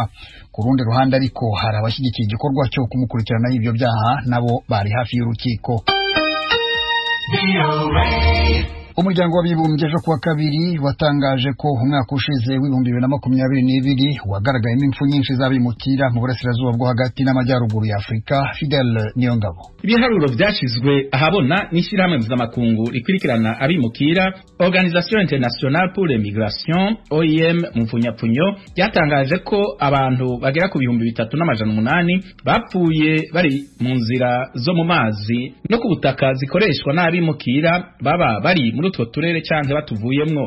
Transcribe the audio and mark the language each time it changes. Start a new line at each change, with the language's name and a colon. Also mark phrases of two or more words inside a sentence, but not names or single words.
Kinyarwanda: Ku rundi ruhande ariko hari abashyigikiye igikorwa cyo kumukurikirana y'ibyo byaha nabo bari hafi y'urukiko. Umuryango w'abibumbye ejo kuwa kabiri watangaje ko umwaka ushize w'ibihumbi 2022 wagaragayemo impfu nyinshi z'abimukira mu burasirazuba bwo hagati n'amajyaruguru ya Afurika. Fidel Niyongabo.
Rundi: Ibiharuro vyashizwe ahabona n'ishirahamwe mpuzamakungu rikurikirana abimukira
French: Organisation Internationale pour l'Immigration
Rundi: OIM mu mfunyapfunyo yatangaje ko abantu bagera ku 3800 bapfuye bari mu nzira zo mu mazi no ku butaka zikoreshwa n'abimukira baba bari muri utwo turere canke batuvuyemwo.